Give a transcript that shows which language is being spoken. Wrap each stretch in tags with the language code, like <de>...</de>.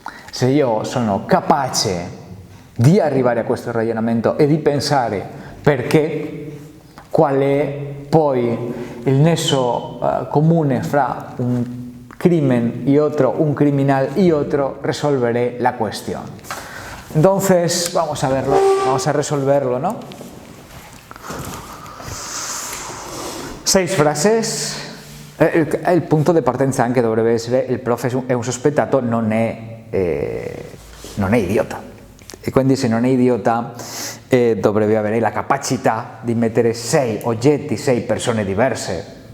<it>Se io sono capace di arrivare a questo ragionamento e di pensare perché, qual è poi il nesso comune fra</it> <es>un crimen y otro, un criminal y otro, resolveré la cuestión. Entonces, vamos a verlo, vamos a resolverlo, ¿no? 6 frases.</es> <it>Il punto di partenza anche dovrebbe essere: il prof è un sospettato, non è idiota. E quindi se non è idiota dovrebbe avere la capacità di mettere 6 oggetti, 6 persone diverse.</it>